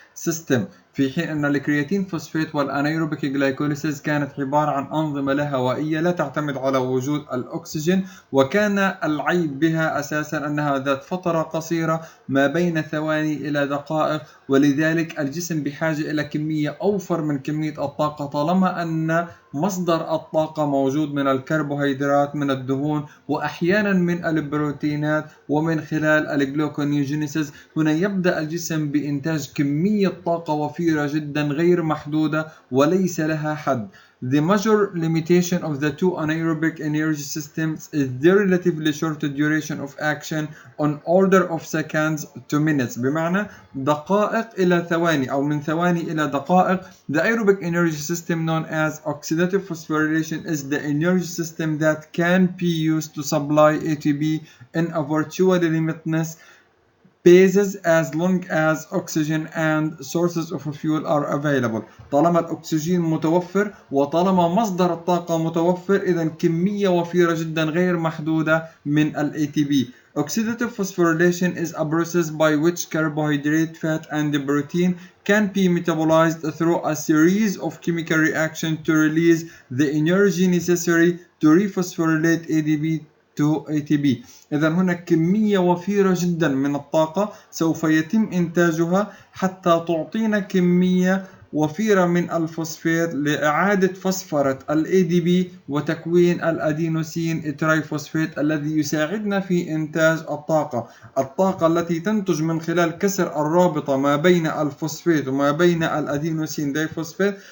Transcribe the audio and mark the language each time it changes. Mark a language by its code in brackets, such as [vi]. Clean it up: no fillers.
[ar] system، في حين أن الكرياتين فوسفات والأنايروبيك جلايكوليسيس كانت عبارة عن أنظمة لا هوائية لا تعتمد على وجود الأكسجين، وكان العيب بها أساسا أنها ذات فترة قصيرة ما بين ثواني إلى دقائق، ولذلك الجسم بحاجة إلى كمية أوفر من كمية الطاقة طالما أن مصدر الطاقة موجود من الكربوهيدرات، من الدهون، وأحيانا من البروتينات، ومن خلال الجلوكونيوجينيسيس. هنا يبدأ الجسم بإنتاج كمية طاقة وفيرة جدا غير محدودة وليس لها حد. [en] The major limitation of the two anaerobic energy systems is their relatively short duration of action on order of seconds to minutes، [ar] بمعنى دقائق إلى ثواني أو من ثواني إلى دقائق. [en] The aerobic energy system known as oxidative phosphorylation is the energy system that can be used to supply ATP in a virtually limitless basis as long as oxygen and sources of fuel are available. [ar] طالما الأكسجين متوفر وطالما مصدر الطاقة متوفر، إذا كمية وفيرة جدا غير محدودة من ال ATP. [en] Oxidative phosphorylation is a process by which carbohydrate, fat, and protein can be metabolized through a series of chemical reactions to release the energy necessary to rephosphorylate ADP to ATP. [ar] إذا هناك كمية وفيرة جدا من الطاقة سوف يتم إنتاجها حتى تعطينا كمية وفيرة من الفوسفات لإعادة فسفرة ال ADP وتكوين الأدينوسين ترايفوسفات الذي يساعدنا في إنتاج الطاقة التي تنتج من خلال كسر الرابطة ما بين الفوسفات وما بين الأدينوسين دايفوسفات.